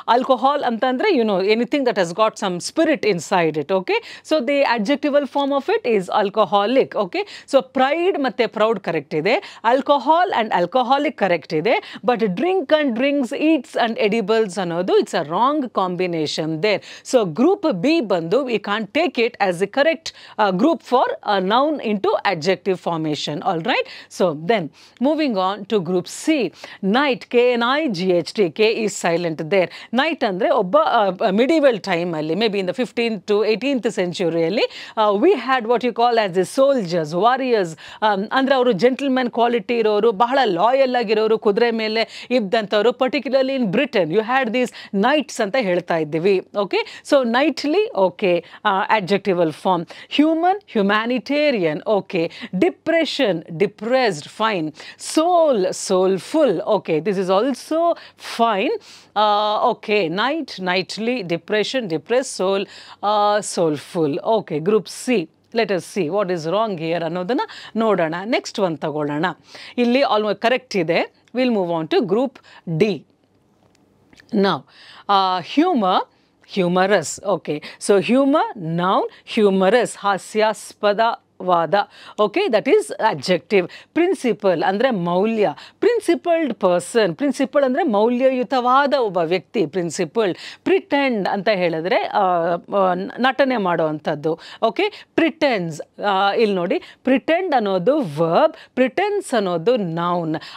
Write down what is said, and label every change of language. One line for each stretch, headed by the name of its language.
English: Alcohol ಅಂತಂದರೆ anything that has got some spirit inside it. Okay, so the adjectival form of it is alcoholic. Okay, so pride ಮತ್ತು proud correct ಇದೆ, alcohol and alcoholic correct ಇದೆ, but drink and drinks, eats and edibles ಅನ್ನೋದು it's a wrong combination there. So group B ಬಂದು we can't take it as the correct group for a noun into adjective formation. All right, so then moving on to group C. Knight, K-N-I-G-H-T, K is silent there. Knight
Kannada: ಅಂದರೆ ಒಬ್ಬ
English: medieval time ಅಲ್ಲಿ maybe in the 15th to 18th century ಅಲ್ಲಿ we had what you call as the soldiers, warriors.
Kannada: ಅಂದರೆ ಅವರು gentleman quality ಇರೋರು, ಬಹಳ loyal ಆಗಿರೋರು, ಕುದುರೆ ಮೇಲೆ ಇದ್ದಂಥವ್ರು.
English: particularly in Britain you had these knights
Kannada: ಅಂತ ಹೇಳ್ತಾ ಇದ್ದೀವಿ.
English: Okay, so knightly okay adjectival form. Human, humanitarian. Okay, depression, depressed, fine. Soul, soulful. Okay, this is also fine. Okay, knight, knightly, depression, depress, soul, soulful. Okay, group C. Let us see what is wrong here
Kannada: ಅನ್ನೋದನ್ನು ನೋಡೋಣ.
English: next
Kannada: ಒಂದು ತಗೊಳ್ಳೋಣ. ಇಲ್ಲಿ
English: Almost correct ಇದೆ. We'll move on to group D. Now, humor, humorous. Okay, so humor, noun, humorous,
Kannada: ಹಾಸ್ಯಾಸ್ಪದ ವಾದ.
English: Okay, that is adjective. Principle ಅಂದರೆ ಮೌಲ್ಯ, principled person.
Kannada: Principal ಅಂದರೆ ಮೌಲ್ಯಯುತವಾದ ಒಬ್ಬ ವ್ಯಕ್ತಿ, ಪ್ರಿನ್ಸಿಪಲ್ಡ್. ಪ್ರಿಟೆಂಡ್ ಅಂತ ಹೇಳಿದ್ರೆ ನಟನೆ ಮಾಡೋವಂಥದ್ದು.
English: Okay, pretence.
Kannada: ಇಲ್ಲಿ ನೋಡಿ,
English: Pretend ಅನ್ನೋದು verb, pretence ಅನ್ನೋದು noun.